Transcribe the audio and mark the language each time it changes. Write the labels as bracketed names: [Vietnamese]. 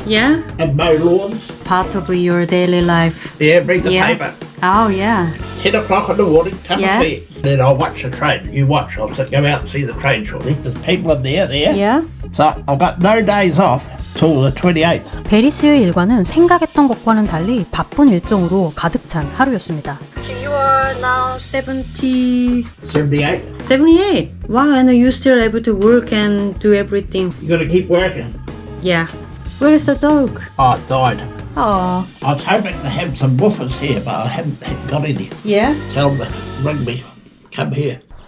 [English] Yeah. And mow lawns. Part of your daily life. Yeah. Read the Yeah. paper. Oh, yeah. 10 o'clock in the morning, come Yeah. and see it. Then I'll watch the train. You watch. I'll go out and see the train shortly. There's people in there. Yeah. So I've got no days off till the 28th. [Korean] 베리스의 일과는 생각했던 것과는 달리 바쁜 일정으로 가득 찬 하루였습니다. [English] You are now 78. 78. Wow, and you still able to work and do everything. You got to keep working. Yeah. Where is the dog? Oh, it died. Oh. I was hoping to have some woofers here, but I haven't got any. Yeah. Tell them to ring me. Come here.